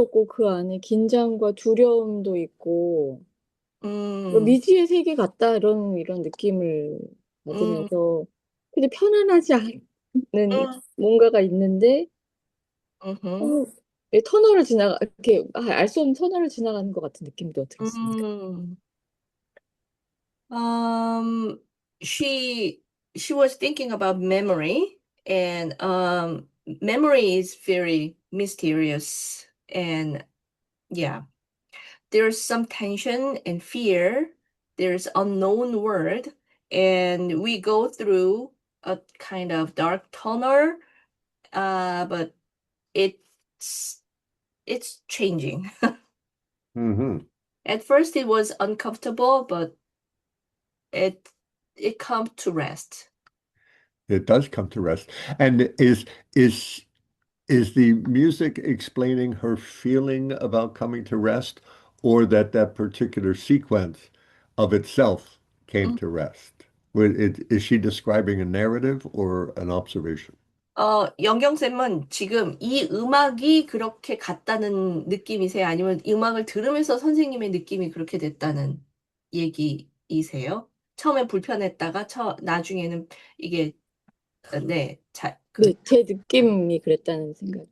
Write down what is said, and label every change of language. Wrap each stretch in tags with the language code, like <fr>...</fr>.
<ko>신비롭고 그 안에 긴장과 두려움도 있고 뭐 음, 미지의 세계 같다 이런 느낌을 음, 받으면서 근데 편안하지 않은 음, 뭔가가 있는데 음, 이 터널을 이렇게 알 수 없는 터널을 지나가는 것 같은 느낌도 들었습니다. 음.</ko> <en>Um, she she was thinking about memory, and memory is very mysterious, and yeah, there's some tension and fear. There's unknown word, and we go through a kind of dark tunnel, but it's it's changing. Hmm. At first, it was uncomfortable, but it it comes to rest. It does come to rest. And is is the music explaining her feeling about coming to rest, or that particular sequence of itself came to rest? Is she describing a narrative or an observation?</en> <ko>영경쌤은 지금 이 음악이 그렇게 같다는 느낌이세요? 아니면 음악을 들으면서 선생님의 느낌이 그렇게 됐다는 얘기이세요? 처음에 불편했다가 나중에는 이게 네, 네, 제 느낌이 그랬다는 생각.</ko>